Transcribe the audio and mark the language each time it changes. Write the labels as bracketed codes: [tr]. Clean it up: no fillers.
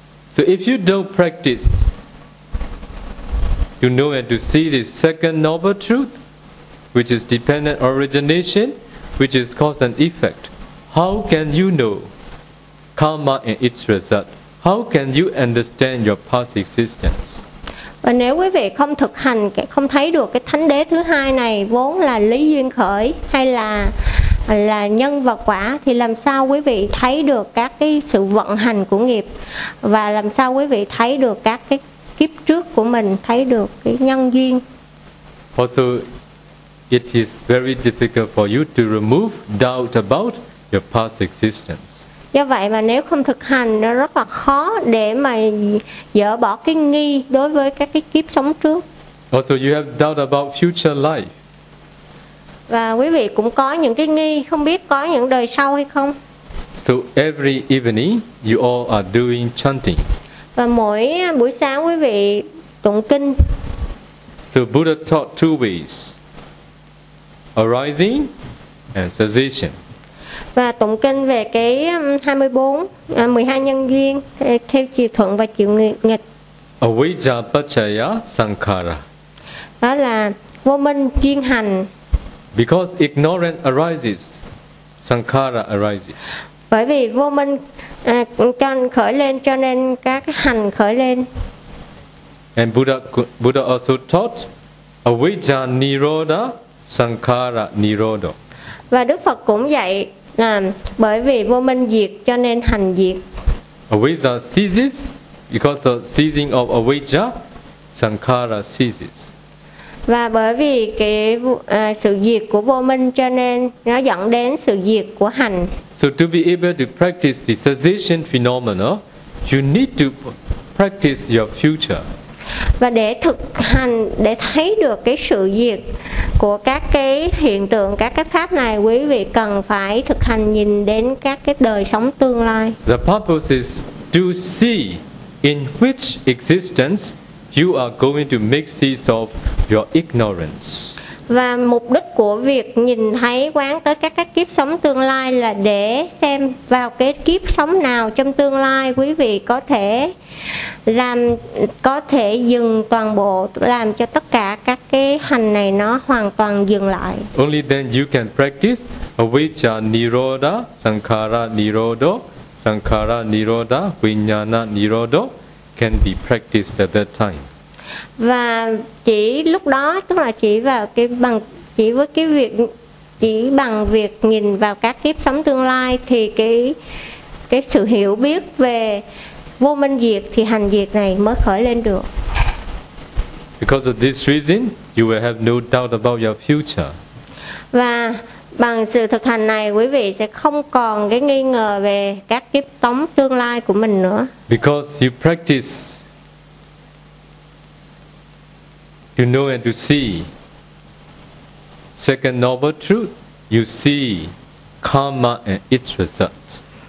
[en] So if you don't practice to know and to see the second noble truth, which is dependent origination, which is cause and effect, how can you know karma and its result? How can you understand your past existence? [vi] Và nếu quý vị không thực hành, không thấy được cái thánh đế thứ hai này vốn là lý duyên khởi hay là nhân và quả, thì làm sao quý vị thấy được các cái sự vận hành của nghiệp, và làm sao quý vị thấy được các cái kiếp trước của mình, thấy được cái nhân duyên. [en] Also, it is very difficult for you to remove doubt about your past existence. [vi] Do vậy mà nếu không thực hành, nó rất là khó để mà dỡ bỏ cái nghi đối với các cái kiếp sống trước. [en] Also, you have doubt about future life. [vi] Và quý vị cũng có những cái nghi, không biết có những đời sau hay không. [en] So every evening, you all are doing chanting. [vi] Và mỗi buổi sáng quý vị tụng kinh. [en] So Buddha taught two ways, arising and cessation. [vi] Và tụng kinh về cái 24, 12 nhân duyên theo chiều thuận và chiều nghịch. [pi] Avijja paccaya sankhara. [vi] Đó là vô minh duyên hành. [en] Because ignorance arises, sankhara arises. [vi] Bởi vì vô minh khởi lên cho nên các hành khởi lên. [en] And Buddha also taught [pi] avijja nirodha sankhara nirodha. [vi] Và Đức Phật cũng dạy Bởi vì vô minh diệt cho nên hành diệt. [en] Avijja ceases because the ceasing of avijja, sankhara ceases. [vi] Và bởi vì cái sự diệt của vô minh cho nên nó dẫn đến sự diệt của hành. [en] So to be able to practice the cessation phenomena, you need to practice your future. [vi] Và để thực hành, để thấy được cái sự diệt của các cái hiện tượng, các cái pháp này, quý vị cần phải thực hành nhìn đến các cái đời sống tương lai. [en] The purpose is to see in which existence you are going to make sense of your ignorance. [vi] Và mục đích của việc nhìn thấy quán tới các cái kiếp sống tương lai là để xem vào cái kiếp sống nào trong tương lai quý vị có thể làm, có thể dừng toàn bộ, làm cho tất cả các cái hành này nó hoàn toàn dừng lại. [en] Only then you can practice [pi] avijja nirodha, sankhara nirodho, sankhara nirodha, vijnana nirodho [en] can be practiced at that time. [vi] Và chỉ lúc đó, tức là chỉ vào cái bằng, chỉ với cái việc, chỉ bằng việc nhìn vào các kiếp sống tương lai thì cái sự hiểu biết về vô minh diệt thì hành diệt này mới khởi lên được. [en] Because of this reason, you will have no doubt about your future. [vi] Và bằng sự thực hành này, quý vị sẽ không còn cái nghi ngờ về các kiếp sống tương lai của mình nữa. [en] Because you practice to know and to see second noble truth, you see karma and its results.